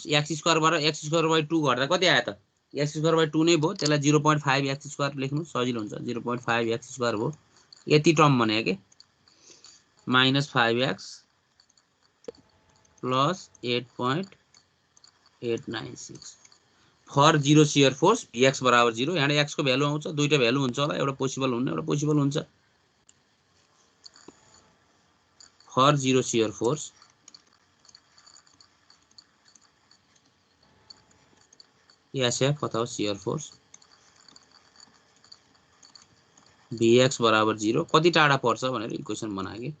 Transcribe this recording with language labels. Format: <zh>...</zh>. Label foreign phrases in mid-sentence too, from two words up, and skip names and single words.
<ne>x स्क्वायरबाट</ne> <en>x square by 2</en> <ne>गर्दा कति आयो त?</ne> <en>x square by 2</en> <ne>नै भयो। त्यसलाई</ne> <en>0.5 x square</en> <ne>लेख्नु सजिलो हुन्छ।</ne> <en>0.5 x square</en> <ne>भयो। यति टर्म भने के</ne> <en>minus 5x plus 8.896 for zero shear force Vx</en> <ne>बराबर 0। यहाँ x को भ्यालु आउँछ, दुईटा भ्यालु हुन्छ होला, एउटा पोसिबल हुन्न, एउटा पोसिबल हुन्छ।</ne> <en>for zero shear force SF</en> <ne>अथवा</ne> <en>shear force Vx</en> <ne>बराबर 0 कति टाढा पर्छ भनेर इक्वेसन बनाए के।</ne>